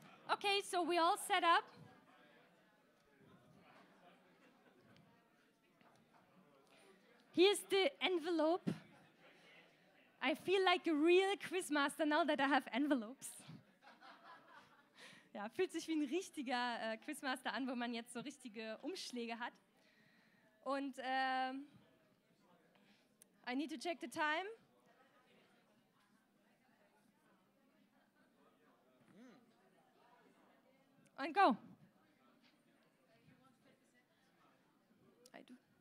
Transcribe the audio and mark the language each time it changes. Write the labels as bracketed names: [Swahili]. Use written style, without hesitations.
[English] Okay, so we all set up. Here's the envelope. I feel like a real quizmaster now that I have envelopes. [German] Ja, fühlt sich wie ein richtiger Quizmaster an, wo man jetzt so richtige Umschläge hat. [English] Und I need to check the time. And go. I do.